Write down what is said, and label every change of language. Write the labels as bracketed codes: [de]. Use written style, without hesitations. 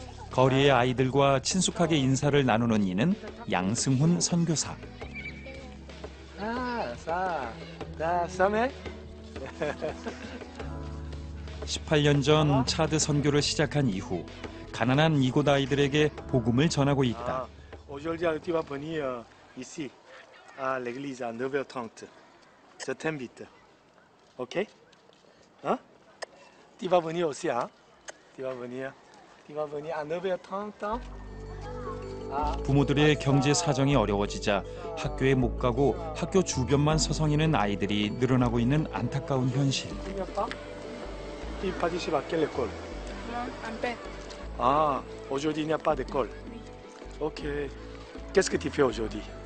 [ko] 거리의 아이들과 친숙하게 인사를 나누는 이는 양승훈 선교사. 18년 전 차드 선교를 시작한 이후 가난한 이곳 아이들에게 복음을 전하고 있다. [fr] Aujourd'hui, tu vas venir ici, à l'église, à 9h30. Je t'invite. OK? Hein? Tu vas venir aussi, hein? Tu vas venir à 9h30. [ko] 부모들의 경제 사정이 어려워지자 학교에 못 가고 학교 주변만 서성이는 아이들이 늘어나고 있는 안타까운 현실. [fr] Il participe à quelle école? Non, un peu. Ah, aujourd'hui il n'y a pas d'école. Oui. Ok. Qu'est-ce que tu fais aujourd'hui?